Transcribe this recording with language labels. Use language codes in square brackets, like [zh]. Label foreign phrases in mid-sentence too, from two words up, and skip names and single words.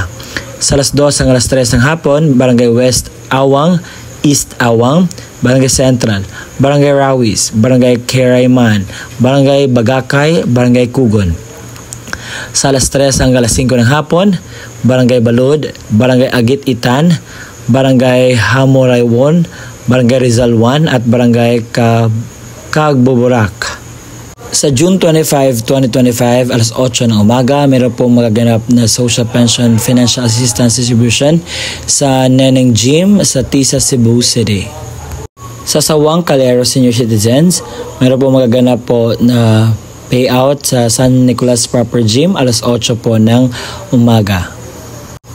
[tl] Sa alas 2 hanggang alas 3 ng hapon, Barangay West Awang, East Awang, Barangay Central, Barangay Rawis, Barangay Kerayman, Barangay Bagakay, Barangay Kugon. Sa alas 3 hanggang alas 5 ng hapon, Barangay Balud, Barangay Agit Itan, Barangay Hamorayawon, Barangay Rizal 1 at Barangay Kagboborak. Sa June 25, 2025, alas 8 ng umaga, meron pong magaganap na Social Pension Financial Assistance Distribution sa Neneng Gym sa Tisa, Cebu City. Sa Sawang Calero Senior Citizens, meron pong magaganap po na payout sa San Nicolas Proper Gym alas 8 po ng umaga.